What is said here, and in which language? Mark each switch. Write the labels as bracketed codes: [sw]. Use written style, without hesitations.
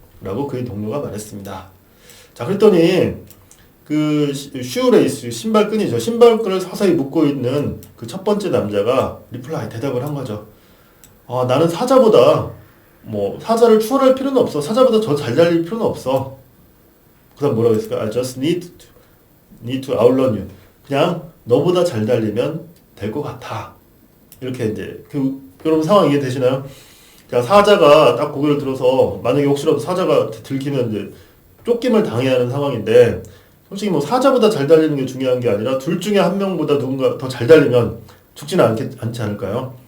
[ko] 라고 그의 동료가 말했습니다. 자, 그랬더니 슈레이스, 신발끈이죠. 신발끈을 서서히 묶고 있는 그 첫 번째 남자가 대답을 한 거죠. 나는 사자를 추월할 필요는 없어. 사자보다 더 잘 달릴 필요는 없어. 그 다음 뭐라고 했을까? [en] I just need to outrun you. [ko] 그냥 너보다 잘 달리면 될 것 같아. 이렇게 이제, 여러분 상황 이해되시나요? 자, 사자가 딱 고개를 들어서, 만약에 혹시라도 사자가 들키면 이제 쫓김을 당해야 하는 상황인데, 솔직히 뭐 사자보다 잘 달리는 게 중요한 게 아니라 둘 중에 한 명보다 누군가 더 잘 달리면 죽지는 않지 않을까요?